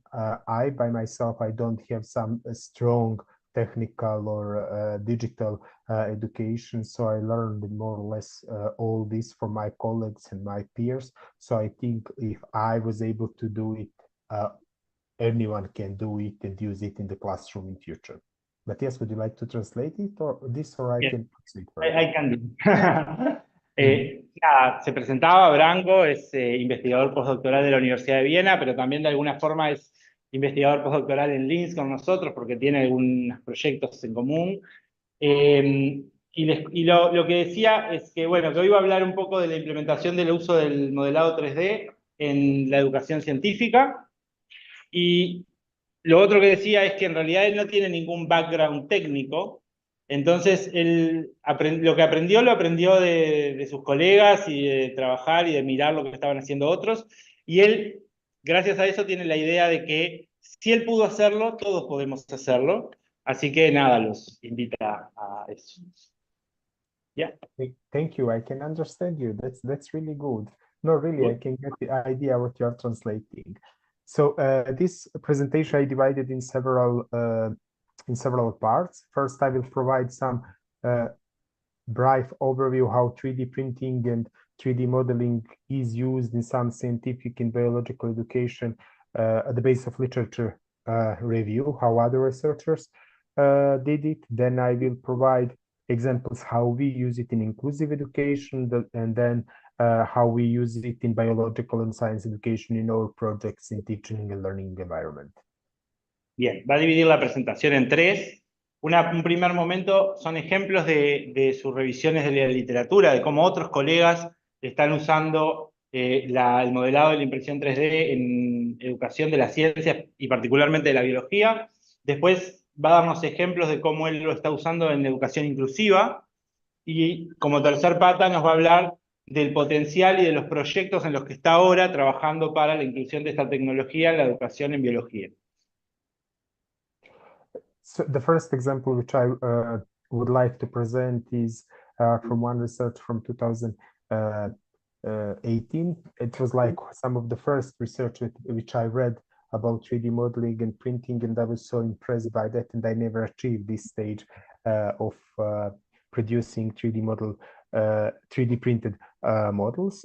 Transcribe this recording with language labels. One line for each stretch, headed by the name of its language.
English: I, by myself, I don't have some strong technical or digital education, so I learned more or less all this from my colleagues and my peers. So I think if I was able to do it, anyone can do it and use it in the classroom in future. Matthias, would you like to translate it or this, or I can proceed further? I can do.
Spanish: Nada, se presentaba Branko, es investigador postdoctoral de la Universidad de Viena, pero también de alguna forma es investigador postdoctoral en Linz con nosotros porque tiene algunos proyectos en común. Y lo que decía es que, bueno, que hoy va a hablar un poco de la implementación del uso del modelado 3D en la educación científica. Y lo otro que decía es que en realidad él no tiene ningún background técnico, entonces él lo que aprendió lo aprendió de sus colegas y de trabajar y de mirar lo que estaban haciendo otros, y él, gracias a eso, tiene la idea de que si él pudo hacerlo, todos podemos hacerlo, así que nada, los invita a eso.
English: Yeah. Thank you. I can understand you. That's really good. No, really, I can get the idea what you are translating. So this presentation I divided in several parts. First, I will provide some brief overview how 3D printing and 3D modeling is used in some scientific and biological education at the base of literature review, how other researchers did it. Then I will provide examples how we use it in inclusive education, and then how we use it in biological and science education in our projects in teaching and learning environment.
Spanish: Bien, va a dividir la presentación en tres. Un primer momento son ejemplos de sus revisiones de la literatura, de cómo otros colegas están usando el modelado de la impresión 3D en educación de las ciencias y particularmente de la biología. Después va a darnos ejemplos de cómo él lo está usando en educación inclusiva. Y como tercer pata nos va a hablar del potencial y de los proyectos en los que está ahora trabajando para la inclusión de esta tecnología en la educación en biología.
English: So the first example which I would like to present is from one research from 2018. It was like some of the first research which I read about 3D modeling and printing, and I was so impressed by that, and I never achieved this stage of producing 3D printed models.